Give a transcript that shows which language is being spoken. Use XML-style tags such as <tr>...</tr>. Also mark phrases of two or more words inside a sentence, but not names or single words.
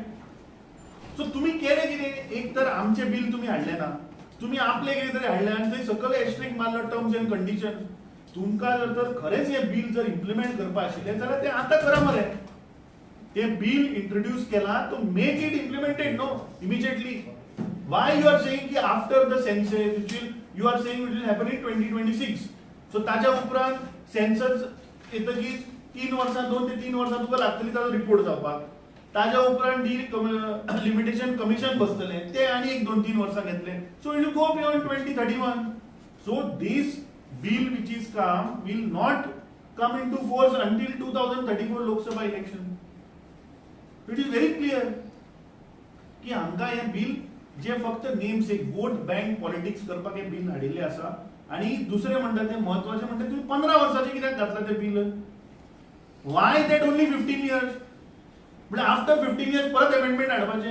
<kok>सो तुम्ही केले कितें? एक तर आमचे बिल तुम्ही हाडले ना, तुम्ही आपले कितें तरी हाडले आणि थंय सकयल एस्ट्रिक मारलो</kok> <en>terms and condition.</en> <kok>तुमकां जर तर खरेंच हे बिल जर इम्प्लिमेंट करपा आशिल्लें जाल्यार ते आतां करा मरे. ते बिल इंट्रोड्यूस केला</kok> <en>to make it implemented now immediately. Why you are saying की after the census which will you are saying it will happen in 2026.</en> <kok>So ताच्या उपरांत सेन्सस येतकीच 3 वर्सां 2 ते 3 वर्सां तुका लागतली ताजो रिपोर्ट जावपाक. ताच्या उपरांत लिमिटेशन कमिशन बसतलें ते आनी एक 2-3 वर्सां घेतले.</kok> <en>so it will go beyond 2031. So this bill which is come will not come into force until 2034 Lok Sabha election. It is very clear</en> <kok>की हांगा हे बिल जे फक्त नेम्स एक</kok> <en>vote bank politics</en> <kok>करपाक हे बिल हाडिल्ले आसा. आणि दुसरे म्हणटा ते महत्वाचे म्हणटा तुम्ही 15 वर्साचे कित्याक घातला ते बिल?</kok> <en>why that only 15 years?</en> <kok>म्हणजे</kok> <en>after 15 years</en> <kok>परत अमेंडमेंट हाडपाचे?</kok>